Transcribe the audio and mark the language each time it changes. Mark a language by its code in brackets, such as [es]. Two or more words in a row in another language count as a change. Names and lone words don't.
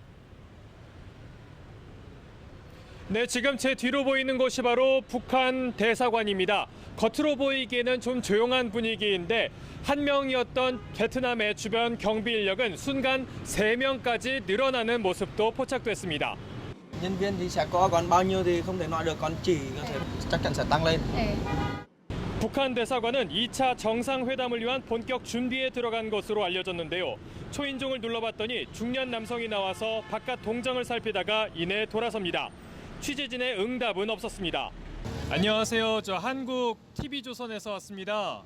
[ko] 네, 지금 제 뒤로 보이는 곳이 바로 북한 대사관입니다. 겉으로 보이기에는 좀 조용한 분위기인데 한 명이었던 베트남의 주변 경비 인력은 순간 3명까지 늘어나는 모습도 포착됐습니다. [vi] nhân viên thì sẽ có, còn bao nhiêu thì không thể nói được, còn chỉ có thể chắc chắn sẽ tăng lên. [ko] 북한 대사관은 2차 정상회담을 위한 본격 준비에 들어간 것으로 알려졌는데요. 초인종을 눌러봤더니 중년 남성이 나와서 바깥 동정을 살피다가 이내 돌아섭니다. 취재진의 응답은 없었습니다. 안녕하세요. 저 한국 TV조선에서 왔습니다.